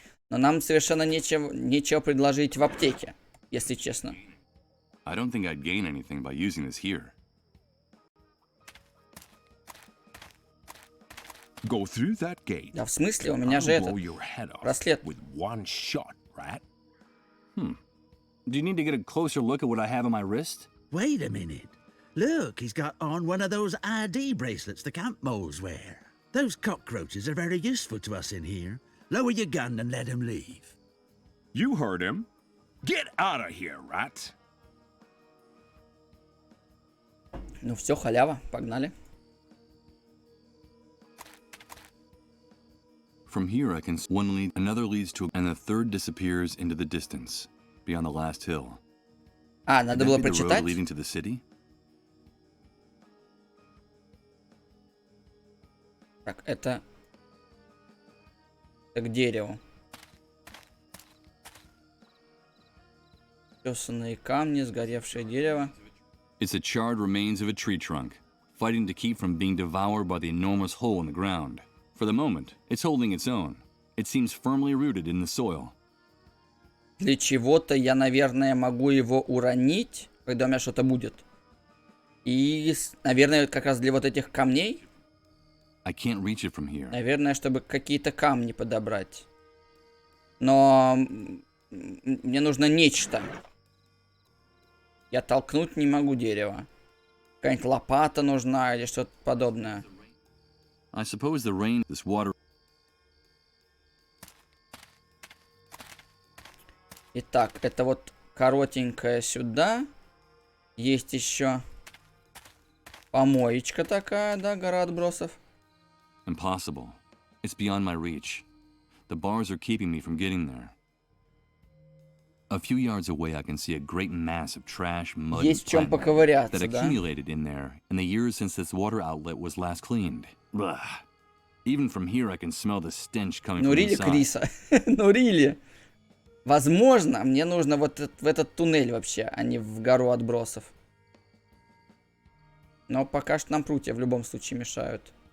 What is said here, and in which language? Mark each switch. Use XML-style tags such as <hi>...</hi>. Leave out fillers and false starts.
<ru>Но нам совершенно нечего предложить в аптеке, если честно.</ru> <en>I don't think I'd gain anything by using this here. Go through that gate.</en> <ru>Да в смысле, у меня же этот браслет.</ru> <en>With one shot, rat. Do you need to get a closer look at what I have on my wrist? Wait a minute. Look, he's got on one of those ID bracelets the camp moles wear. Those cockroaches are very useful to us in here. Lower your gun and let him leave. You heard him. Get out of here, rat.</en> <ru>Ну все, халява, погнали.</ru> <en>From here I can see one lead, another leads to, and the third disappears into the distance, beyond the last hill.</en> <ru>Надо было прочитать?</ru> <en>Leading to the city?</en> <ru>Так, это к дереву. Тесанные камни, сгоревшее дерево.</ru> <en>It's the charred remains of a tree trunk, fighting to keep from being devoured by the enormous hole in the ground. For the moment, it's holding its own. It seems firmly rooted in the soil.</en> <ru>Для чего-то я, наверное, могу его уронить, когда у меня что-то будет. И, наверное, как раз для вот этих камней.</ru> <en>I can't reach it from here.</en> <ru>Наверное, чтобы какие-то камни подобрать. Но мне нужно нечто. Я толкнуть не могу дерево. Какая-нибудь лопата нужна или что-то подобное.</ru> <en>I suppose the rain, this water.</en> <ru>Итак, это вот коротенькая сюда. Есть еще помоечка такая, да, гора отбросов.</ru> <en>Impossible. It's beyond my reach. The bars are keeping me from getting there. A few yards away, I can see a great mass of trash, mud, and plant that accumulated in there in the years since this water outlet was last cleaned. Blah. Even from here, I can smell the stench coming from inside.</en> <ru>Криса. Ну, Рили. Возможно, мне нужно вот в этот туннель вообще, а не в гору отбросов. Но пока что нам прутья в любом случае мешают.</ru>